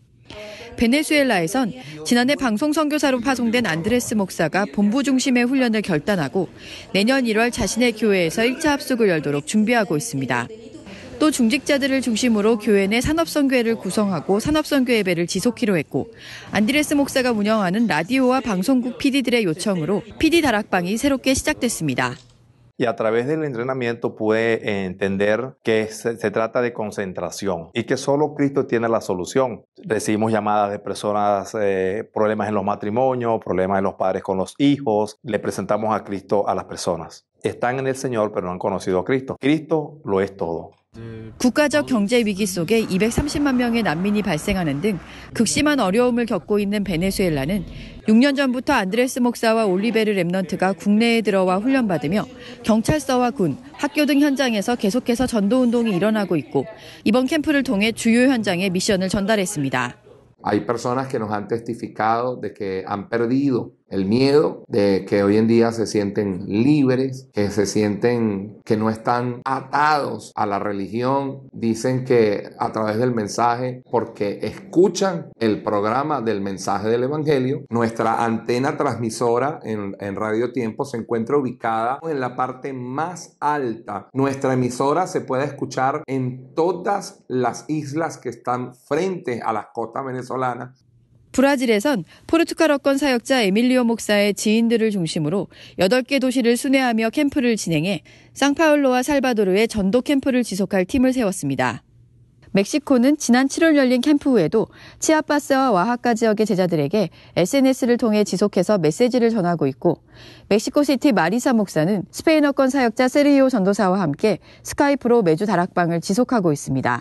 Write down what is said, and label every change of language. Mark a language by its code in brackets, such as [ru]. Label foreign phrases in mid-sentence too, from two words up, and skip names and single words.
[ko] 베네수엘라에선 지난해 방송 선교사로 파송된 안드레스 목사가 본부 중심의 훈련을 결단하고 내년 1월 자신의 교회에서 1차 합숙을 열도록 준비하고 있습니다. 또 중직자들을 중심으로 교회 내 산업선교회를 구성하고 산업선교 예배를 지속키로 했고 안드레스 목사가 운영하는 라디오와 방송국 PD들의 요청으로 PD 다락방이 새롭게 시작됐습니다. [es] Y a través del entrenamiento pude entender que se trata de concentración y que solo Cristo tiene la solución. Recibimos llamadas de personas, problemas en los matrimonios, problemas en los padres con los hijos. Le presentamos a Cristo a las personas. Están en el Señor, pero no han conocido a Cristo. Cristo lo es todo. [ko] 국가적 경제 위기 속에 230만 명의 난민이 발생하는 등 극심한 어려움을 겪고 있는 베네수엘라는 6년 전부터 안드레스 목사와 올리베르 렘넌트가 국내에 들어와 훈련받으며 경찰서와 군, 학교 등 현장에서 계속해서 전도운동이 일어나고 있고 이번 캠프를 통해 주요 현장에 미션을 전달했습니다. [es] Hay personas que nos han testificado de que han perdido el miedo, de que hoy en día se sienten libres, que se sienten que no están atados a la religión. Dicen que a través del mensaje, porque escuchan el programa del mensaje del Evangelio, nuestra antena transmisora en Radio Tiempo se encuentra ubicada en la parte más alta. Nuestra emisora se puede escuchar en todas las islas que están frente a las costas venezolanas. [ko] 브라질에선 포르투갈어권 사역자 에밀리오 목사의 지인들을 중심으로 8개 도시를 순회하며 캠프를 진행해 상파울로와 살바도르의 전도 캠프를 지속할 팀을 세웠습니다. 멕시코는 지난 7월 열린 캠프 후에도 치아파스와 와하카 지역의 제자들에게 SNS를 통해 지속해서 메시지를 전하고 있고 멕시코시티 마리사 목사는 스페인어권 사역자 세르히오 전도사와 함께 스카이프로 매주 다락방을 지속하고 있습니다.